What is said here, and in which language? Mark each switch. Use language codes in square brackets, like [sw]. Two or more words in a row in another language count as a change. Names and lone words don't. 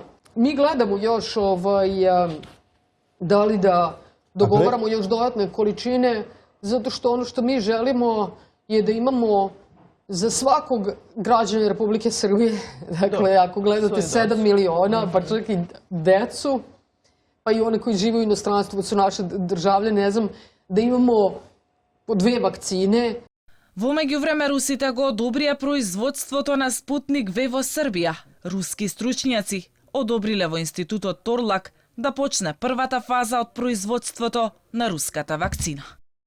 [sr] Mi gledamo još da li da dogovaramo još dodatne količine, zato što ono što mi želimo je da imamo za svakog građana Republike Srbije, dakle ako gledate 7 miliona, pa čak i decu, pa i one koji žive u inostranstvu, su naše državljane, ne znam, da imamo po 2 vakcine. [mk] Во меѓувреме русите го одобрија производството на Спутник В во Србија. Руски стручњаци одобриле во институтот Торлак да почне првата фаза од производството на руската вакцина.